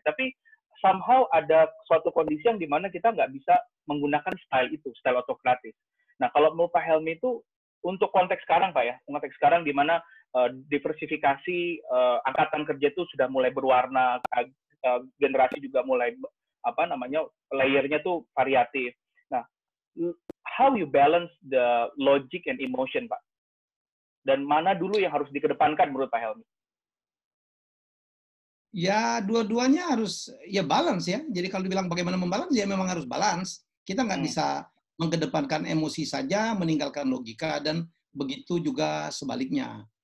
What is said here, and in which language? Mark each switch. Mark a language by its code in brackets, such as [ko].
[id] Tapi somehow ada suatu kondisi yang di mana kita nggak bisa menggunakan style itu, style otokratis. Nah, kalau menurut Pak Helmi itu untuk konteks sekarang, Pak ya, konteks sekarang di mana diversifikasi, angkatan kerja itu sudah mulai berwarna, generasi juga mulai layernya tuh variatif. [en] Nah, how you balance the logic and emotion, Pak? [id] Dan mana dulu yang harus dikedepankan menurut Pak Helmi? Ya, dua-duanya harus ya balance ya. Jadi kalau dibilang bagaimana membalance, ya memang harus balance. Kita nggak bisa mengedepankan emosi saja, meninggalkan logika, dan begitu juga sebaliknya.